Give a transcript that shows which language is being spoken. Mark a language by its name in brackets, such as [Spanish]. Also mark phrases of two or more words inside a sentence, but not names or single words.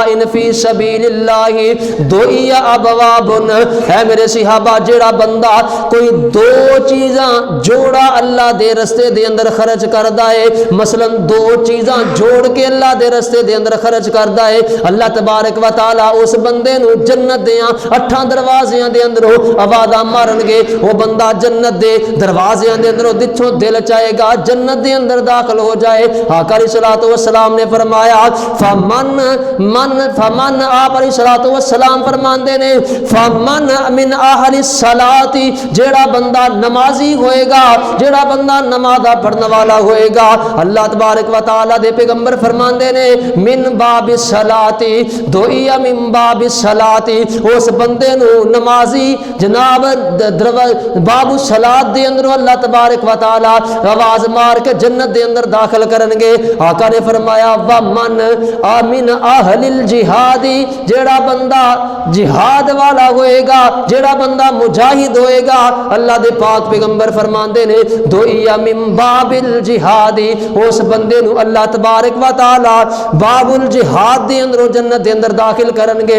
[Arabic] فی سبیل اللہ دعی ابواب، [Punjabi] اے میرے صحابہ جیڑا بندہ کوئی 2 چیزاں جوڑا اللہ دے رستے دے اندر خرچ کردا ہے، مثلا 2 چیزاں جوڑ کے اللہ دے رستے دے اندر خرچ کردا ہے، اللہ تبارک و تعالی اس بندے نو جنت دیاں 8 دروازیاں دے اندروں آوازاں مارن گے، وہ بندہ جنت دے دروازیاں دے اندروں جتھوں دل چاہے گا جنت دے اندر داخل ہو جائے۔ آقا [Arabic] علیہ الصلوۃ والسلام [Punjabi] نے فرمایا [Arabic] فمن آپ علیہ الصلوۃ والسلام [Punjabi] فرماندے نے [Arabic] فمن من اہل [Punjabi] الصلاۃ، جیڑا بندہ نمازی ہوئے گا، جیڑا بندہ نماز پڑھنے والا ہوئے گا، اللہ تبارک و تعالی دے پیغمبر فرماندے نے [Arabic] من باب الصلاۃ دعی من باب الصلاۃ، [Punjabi] اس بندے نو نمازی جناب [Arabic] باب الصلاۃ [Punjabi] دے اندر اللہ تبارک و تعالی آواز مار کے جنت دے اندر داخل کرن گے۔ آقا نے فرمایا [Arabic] ومن من اہل الجہاد، [Punjabi] جیڑا بندہ جہاد والا ہوئے گا، جیڑا بندہ مجاہد ہوئے گا، اللہ دے پاک پیغمبر فرماندے نے [Arabic] دعی من باب الجہاد، [Punjabi] اس بندے نو اللہ تبارک و تعالی [Arabic] باب الجہاد [Punjabi] دے اندر جنت دے اندر داخل کرن گے۔